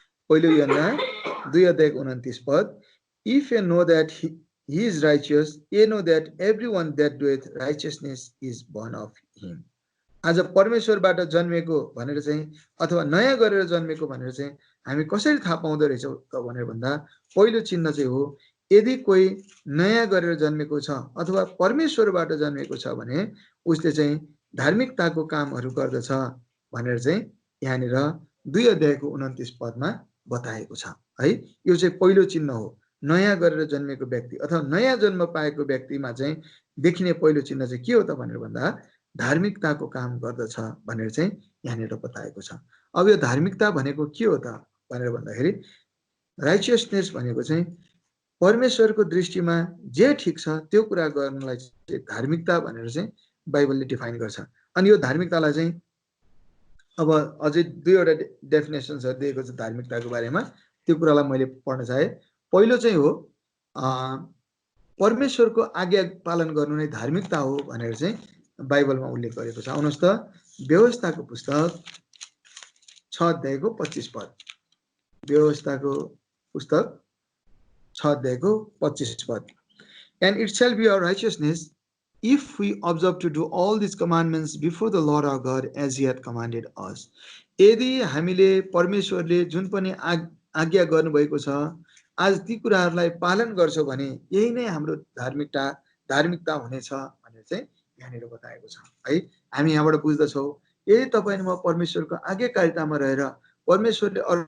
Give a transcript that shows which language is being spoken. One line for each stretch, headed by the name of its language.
English: पहिलो Yuhanna 2:29, if you know that he is righteous, you know that everyone that doeth righteousness is born of him.
Nepali: आज परमेश्वरबाट जन्मेको भनेर चाहिँ अथवा नयाँ गरेर जन्मेको भनेर चाहिँ हामी कसरी थाहा पाउँदो रहेछौँ त भनेर भन्दा पहिलो चिन्ह चाहिँ हो, यदि कोही नयाँ गरेर जन्मेको छ अथवा परमेश्वरबाट जन्मेको छ भने उसले चाहिँ धार्मिकताको कामहरू गर्दछ भनेर चाहिँ यहाँनिर 2:29 बताएको छ है। यो चाहिँ पहिलो चिन्ह हो। नयाँ गरेर जन्मेको व्यक्ति अथवा नयाँ जन्म पाएको व्यक्तिमा चाहिँ देखिने पहिलो चिन्ह चाहिँ के हो त भनेर भन्दा धार्मिकताको काम गर्दछ भनेर चाहिँ यहाँनिर बताएको छ। अब यो धार्मिकता भनेको के हो त भनेर भन्दाखेरि राइचियसनेस भनेको चाहिँ परमेश्वरको दृष्टिमा जे ठिक छ त्यो कुरा गर्नलाई चाहिँ धार्मिकता भनेर चाहिँ बाइबलले डिफाइन गर्छ। अनि यो धार्मिकतालाई चाहिँ अब अझै 2वटा डेफिनेसन्सहरू दिएको छ धार्मिकताको बारेमा, त्यो कुरालाई मैले पढ्न चाहे। पहिलो चाहिँ हो परमेश्वरको आज्ञा पालन गर्नु नै धार्मिकता हो भनेर चाहिँ बाइबलमा उल्लेख गरेको छ। आउनुहोस् त व्यवस्थाको पुस्तक 6:25,
English: व्यवस्थाको पुस्तक 6:25, and it shall be our righteousness if we observe to do all these commandments before the Lord our God as he hath commanded us.
Nepali: यदि हामीले परमेश्वरले जुन पनि आज्ञा गर्नुभएको छ आज ती कुराहरूलाई पालन गर्छौँ भने यही नै हाम्रो धार्मिकता हुनेछ भनेर चाहिँ यहाँनिर बताएको छ है। हामी यहाँबाट बुझ्दछौँ यदि तपाईँ म परमेश्वरको आज्ञाकारितामा रहेर परमेश्वरले